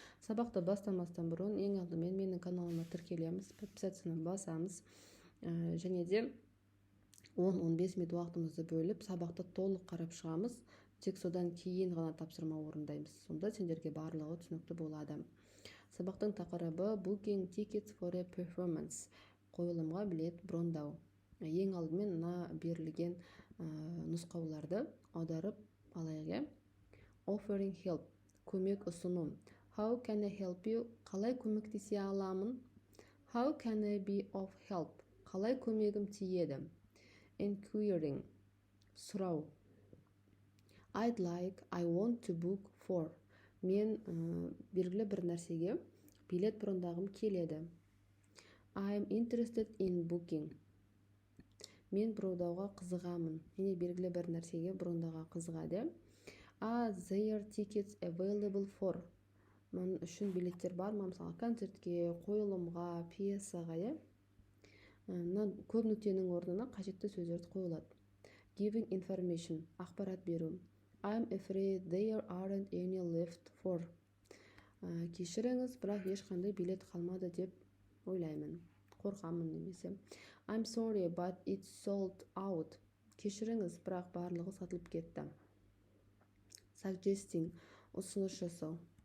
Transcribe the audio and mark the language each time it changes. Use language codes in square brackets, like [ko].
[kk] Сабақты бастамастан бұрын ең алдымен менің каналыма тіркелеміз, подписацияны басамыз, және де 10-15 минут уақытымызды бөліп, сабақты толық қарап шығамыз. Тек содан кейін ғана тапсырма орындаймыз. Сонда сендерге барлығы түсінікті болады. Сабақтың тақырыбы [en] Booking tickets for a performance. [kk] Қойылымға билет брондау. Ең алдымен мына берілген нұсқауларды аударып алайық. [en] Offering help, [kk] көмек ұсыну. [en] How can I help you? [kk] Қалай көмектесе аламын? [en] How can I be of help? [kk] Қалай көмегім тиеді? [en] Inquiring, [kk] сұрау. [en] I'd like, I want to book for. [kk] Мен белгілі бір нәрсеге билет брондағым келеді. [en] I'm interested in booking. [kk] Мен брондауға қызығамын. Және белгілі бір нәрсеге брондауға қызығады. [en] Are there tickets available for? [kk] Мен үшін билеттер бар ма? Мысалы, концертке, қойылымға, пьесаға, көп нүктенің орнына қажетті сөздерді қойылады. [en] Giving information, [kk] ақпарат беру. [en] I'm afraid there aren't any left for. [kk] Кешіріңіз, бірақ ешқандай билет қалмады деп ойлаймын. Қорқамын немесе. [en] I'm sorry, but it's sold out. [kk] Кешіріңіз, бірақ барлығы сатылып кетті. [en] Suggesting, [kk] ұсыныс жасау.